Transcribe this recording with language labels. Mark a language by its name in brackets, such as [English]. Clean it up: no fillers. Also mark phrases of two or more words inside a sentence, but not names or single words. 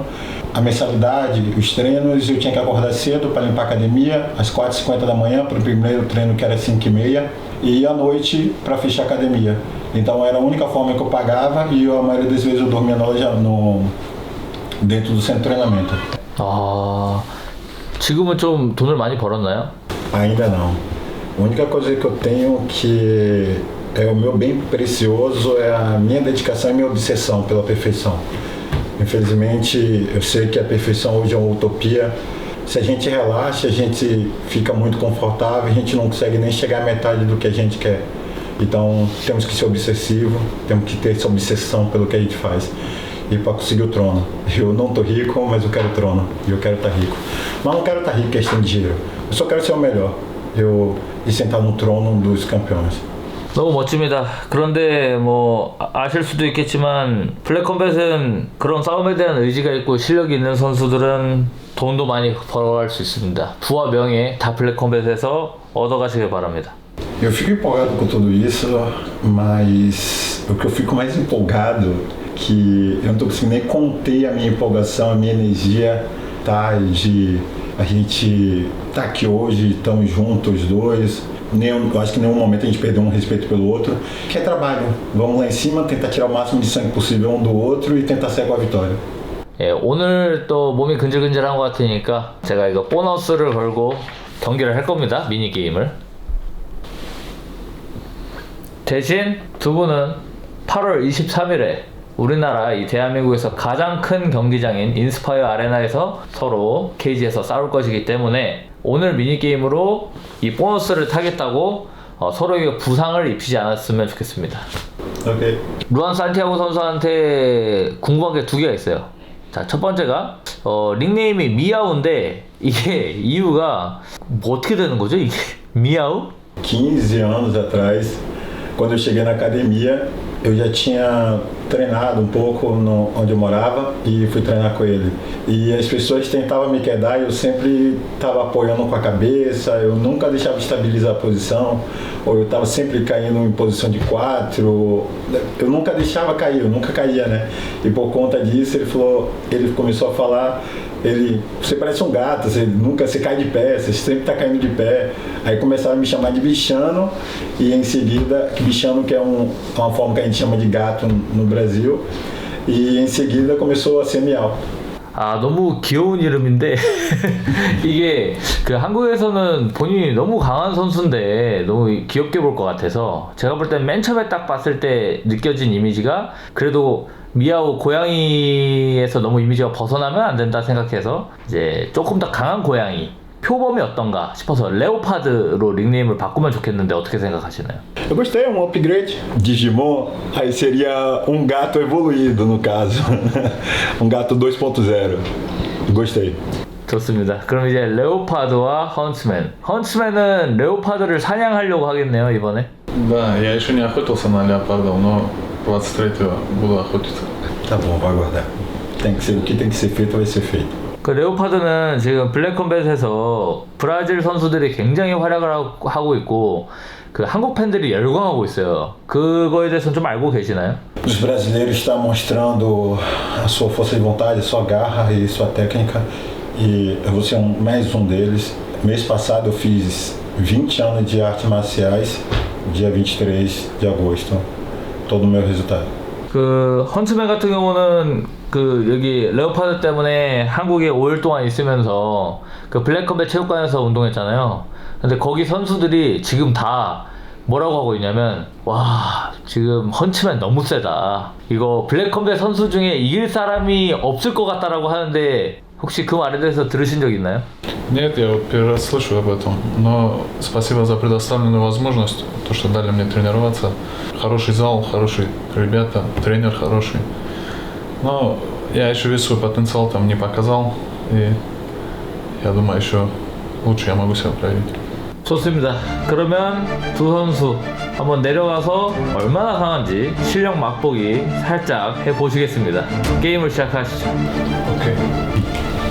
[Portuguese] A mensalidade, os treinos, eu tinha que acordar cedo para limpar a academia, às 4h50 da manhã, para o primeiro treino que era 5h30, e à noite para fechar a academia. Então era a única forma que eu pagava e a maioria das vezes eu dormia na loja, dentro do centro de treinamento. [Korean] 아, 지금은 좀 돈을 많이 벌었나요? [Portuguese] Ainda não. A única coisa que eu tenho que é o meu bem precioso é a minha dedicação e minha obsessão pela perfeição. Infelizmente, eu sei que a perfeição hoje é uma utopia. Se a gente relaxa, a gente fica muito confortável, a gente não consegue nem chegar à metade do que a gente quer. Então, temos que ser obsessivo, temos que ter essa obsessão pelo que a gente faz. E para conseguir o trono. Eu não tô rico, mas eu quero o trono. E eu quero estar rico. Mas não quero estar rico questão de dinheiro. Eu só quero ser o melhor. E sentar no trono dos campeões. [Korean] 너무 멋집니다. 그런데 뭐 아실 수도 있겠지만 블랙컴뱃은 그런 싸움에 대한 의지가 있고 실력이 있는 선수들은 돈도 많이 벌어갈 수 있습니다. 부와 명예 다 블랙컴뱃에서 얻어가시길 바랍니다. [Portuguese] Eu fico empolgado com tudo isso, mas o que eu fico mais empolgado que eu não estou conseguindo nem conter a minha empolgação, a minha energia, tá? De a gente tá aqui hoje, estamos juntos os dois. Eu acho que em nenhum momento a gente perdeu um respeito pelo outro, que é trabalho. Vamos lá em cima, tentar tirar o máximo de sangue possível um do outro e tentar sair com a vitória. [Korean] 예, 오늘 또 몸이 근질근질한 것 같으니까 제가 이거 보너스를 걸고 경기를 할 겁니다. 미니게임을. 대신 두 분은 8월 23일에 우리나라 이 대한민국에서 가장 큰 경기장인 인스파이어 아레나에서 서로 케이지에서 싸울 것이기 때문에 오늘 미니게임으로 이 보너스를 타겠다고 서로에게 부상을 입히지 않았으면 좋겠습니다. Ok. 루안 산티아고 선수한테 궁금한 게 2개가 있어요. 자, 첫 번째가 닉네임이 미야우인데 이게 이유가 뭐 어떻게 되는 거죠? 이게 미야우? [Portuguese] 15 anos atrás, quando eu cheguei na academia, eu já tinha treinado um pouco onde eu morava e fui treinar com ele. E as pessoas tentavam me quedar e eu sempre estava apoiando com a cabeça, eu nunca deixava estabilizar a posição, ou eu estava sempre caindo em posição de 4, eu nunca deixava cair, eu nunca caía, né? E por conta disso ele começou a falar, você parece um gato, você cai de pé, você sempre está caindo de pé. Aí começaram a me chamar de bichano e em seguida, bichano que é uma forma que a gente chama de gato no Brasil, e em seguida começou a ser miau. [Korean] 아, 너무 귀여운 이름인데 이게 그 한국에서는 본인이 너무 강한 선수인데 너무 귀엽게 볼 것 같아서 제가 볼 땐 맨 처음에 딱 봤을 때 느껴진 이미지가 그래도 미야오 고양이에서 너무 이미지가 벗어나면 안 된다 생각해서 이제 조금 더 강한 고양이 표범이 어떤가 싶어서 레오파드로 닉네임을 바꾸면 좋겠는데 어떻게 생각하시나요? [Portuguese] Eu gostei, um upgrade. Digimon, aí seria um gato evoluído no caso. Um gato 2.0. Gostei. [Korean] 좋습니다. 그럼 이제 레오파드와 헌츠맨. 헌츠맨은 레오파드를 사냥하려고 하겠네요, 이번에. [Russian] Да, я еще не охотился на леопарда, но 23-го буду охотиться. [Portuguese] Tá bom, vou aguardar. Tem que ser, o que tem que ser feito vai ser feito. [Korean] 그 레오파드는 지금 블랙컴뱃에서 브라질 선수들이 굉장히 활약을 하고 있고 그 한국 팬들이 열광하고 있어요. 그거에 대해서는 좀 알고 계시나요? [Portuguese] Os brasileiros estão mostrando a sua força de vontade, a sua garra e sua técnica. E eu vou ser mais um deles. Mês passado eu fiz 20 anos de artes marciais, dia 23 de agosto. Todo o meu resultado. [Korean] 그 헌츠맨 같은 경우는 그 여기 레오파드 때문에 한국에 5일 동안 있으면서 그 블랙컴뱃 체육관에서 운동했잖아요. 근데 거기 선수들이 지금 다 뭐라고 하고 있냐면 와 지금 헌츠맨 너무 세다. 이거 블랙컴뱃 선수 중에 이길 사람이 없을 것 같다라고 하는데 혹시 그 말에 대해서 들으신 적 있나요? [Russian] Нет, я вот первый раз слышу об этом, но спасибо за предоставленную возможность, то, что дали мне тренироваться. Хороший зал, хорошие ребята, тренер хороший. Но я еще весь свой потенциал там не показал, и я думаю, еще лучше я могу себя проявить. [Korean] 좋습니다. 그러면 두 선수 한번 내려가서 얼마나 강한지 실력 맛보기 살짝 해보시겠습니다. 게임을 시작하시죠. Окей.